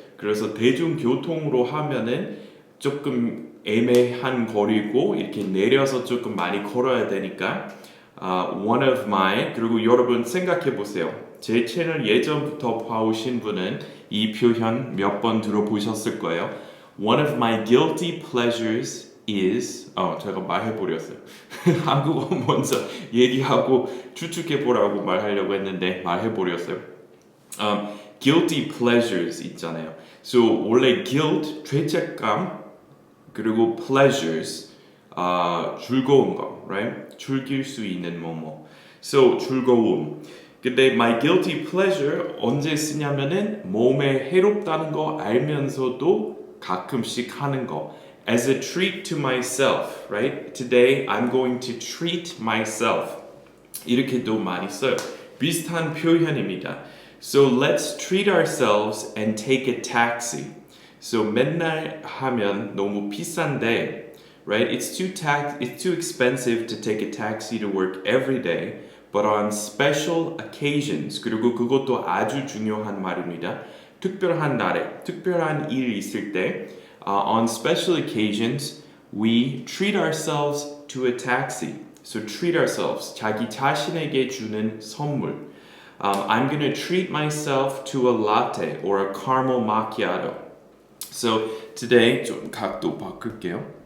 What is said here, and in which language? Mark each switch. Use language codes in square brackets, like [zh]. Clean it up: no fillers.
[ko] 그래서 대중교통으로 하면은 조금 애매한 거리고 이렇게 내려서 조금 많이 걸어야 되니까 [en] one of my [ko] 그리고 여러분 생각해 보세요. 제 채널 예전부터 봐오신 분은 이 표현 몇 번 들어보셨을 거예요. [en] One of my guilty pleasures is [ko] 제가 말해버렸어요. 한국어 먼저 얘기하고 추측해보라고 말하려고 했는데 말해버렸어요. [en] guilty pleasures 있잖아요. [ko] So 원래 guilt 죄책감 그리고 pleasures 즐거운 거, [en] right? [ko] 즐길 수 있는 뭐뭐. So 즐거움. 근데 my guilty pleasure 언제 쓰냐면은 몸에 해롭다는 거 알면서도 가끔씩 하는 거. [en] As a treat to myself, right? Today I'm going to treat myself. [ko] 이렇게도 많이 써요. 비슷한 표현입니다. [en] So let's treat ourselves and take a taxi. [ko] So 맨날 하면 너무 비싼데, [en] right? It's too expensive to take a taxi to work every day, but on special occasions, [ko] 그리고 그것도 아주 중요한 말입니다. 특별한 날에, 특별한 일 있을 때, [en] on special occasions, we treat ourselves to a taxi. So treat ourselves, [ko] 자기 자신에게 주는 선물. [en] I'm gonna treat myself to a latte or a caramel macchiato. So today [ko] 좀 각도 바꿀게요.